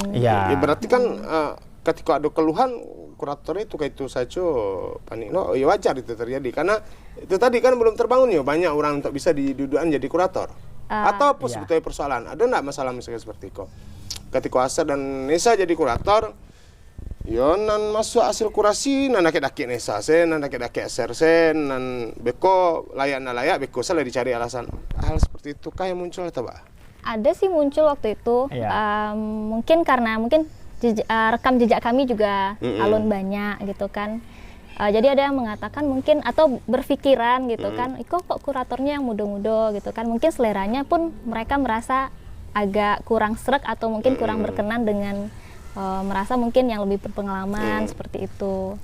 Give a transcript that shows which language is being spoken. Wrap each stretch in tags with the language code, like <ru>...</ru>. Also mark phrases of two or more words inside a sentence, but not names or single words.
<id>Ya berarti kan ketika ada keluhan kurator itu kayak itu saja panik, ya wajar itu terjadi karena itu tadi kan belum terbangun ya banyak orang untuk bisa didudukan jadi kurator. Atau apa sebetulnya persoalan? Ada enggak masalah misalnya seperti itu?</id> <min>Ketika Asar dan Nesa jadi kurator, yo nan masuk hasil kurasi nan daki Nesa sen, nan daki Asar sen, nan beko layak beko salah dicari alasan.</min> <id>Hal seperti itu kayak muncul atau apa? Ada sih muncul waktu itu. Mungkin karena rekam jejak kami juga alun banyak gitu kan. Jadi ada yang mengatakan mungkin atau berpikiran gitu kan, kok kuratornya yang muda-muda gitu kan, mungkin seleranya pun mereka merasa agak kurang sreg atau mungkin kurang berkenan dengan merasa mungkin yang lebih berpengalaman seperti itu.</id>